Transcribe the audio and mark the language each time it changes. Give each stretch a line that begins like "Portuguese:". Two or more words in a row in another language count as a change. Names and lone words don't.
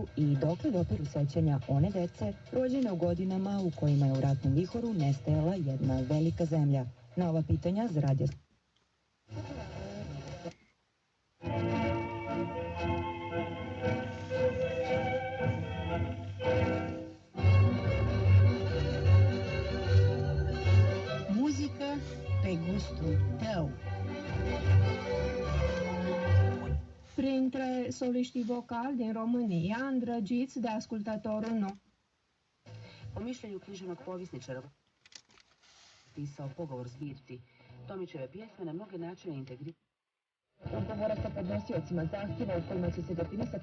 Serbian: i dokle dopiru sećanja one dece rođene u godinama u kojima je u ratnom vihoru nestajala jedna velika zemlja. Na ova pitanja za radio...
Romanian: Música pe gustul tău. Printre soliștii vocali din România, îndrăgiți de ascultătorul nostru.
Croatian: Po mišljenju književnog povjesničara pisao pogovor zbirci. Tomićeve pjesme na mnoge načine integriraju.
Bosnian: Ugovora sa podnosiocima zahtjeva u kojima će se definisati